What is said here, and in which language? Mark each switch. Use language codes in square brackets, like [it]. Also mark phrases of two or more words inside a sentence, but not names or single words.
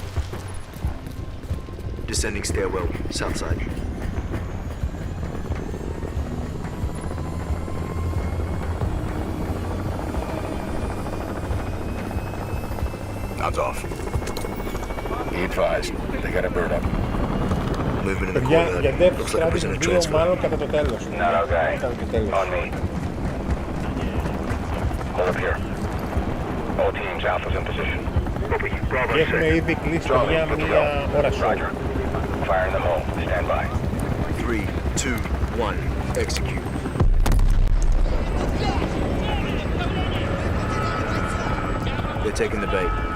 [en] Descending stairwell, south side. Nods off. Be advised, they got a bird up. [el] Παιδιά, για Death Stranding 2 μάλλον κατά το τέλος. [en] On me. Hold up here. All teams, Alpha's in position. Copy. Bravo. [el] Και έχουμε ήδη κλείσει για μία ώρα σου. [en] Roger. Fire in the hole. Stand by. 3, 2, 1. Execute. They're taking the bait.